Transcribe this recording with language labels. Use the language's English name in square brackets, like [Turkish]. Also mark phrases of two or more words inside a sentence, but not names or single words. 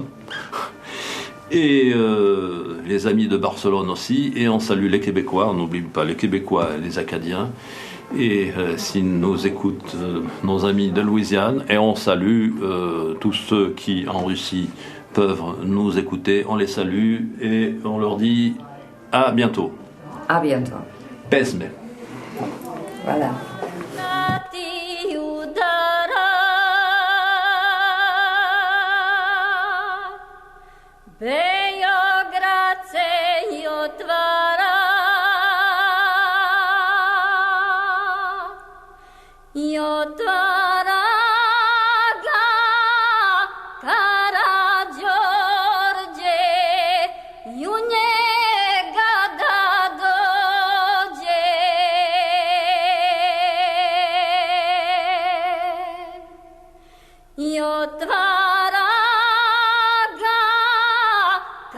[French] Et les amis de Barcelone aussi, et on salue les Québécois, on n'oublie pas les Québécois et les Acadiens, et s'ils nous écoutent, nos amis de Louisiane, et on salue tous ceux qui en Russie peuvent nous écouter, on les salue et on leur dit à bientôt. À bientôt. [Serbian] Pesme. [French] Voilà. [Serbian] Beograd se i otvara ga Karađorđe i u njega da dođe i otvara ga